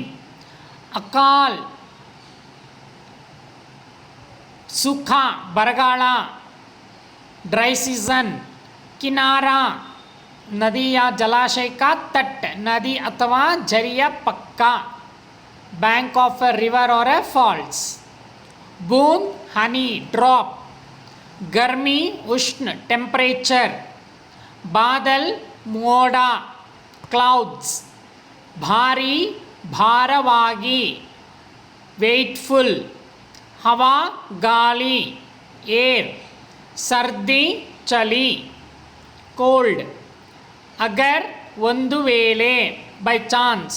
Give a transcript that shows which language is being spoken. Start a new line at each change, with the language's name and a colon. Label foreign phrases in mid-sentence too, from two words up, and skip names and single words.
Kannada: ಅಕಾಲ್, ಸುಖ, ಬರಗಾಲ,
English: dry season.
Kannada: ಕಿನಾರಾ, ನದಿಯ ಜಲಾಶಯ ಕಾ ತಟ್, ನದಿ ಅಥವಾ ಝರಿಯ ಪಕ್ಕ.
English: bank of a river or a falls.
Kannada: ಬೂಂದ್, ಹನಿ, ಡ್ರಾಪ್.
Hindi: गर्मी, उष्ण, टेम्परेचर. बादल,
Kannada: ಮೋಡ, ಕ್ಲೌಡ್ಸ್. ಭಾರಿ, ಭಾರವಾಗಿ, ವೇಟ್ಫುಲ್. ಹವಾ, ಗಾಳಿ, ಏರ್. ಸರ್ದಿ, ಚಳಿ, ಕೋಲ್ಡ್. ಅಗರ್, ಒಂದು ವೇಳೆ,
English: by chance.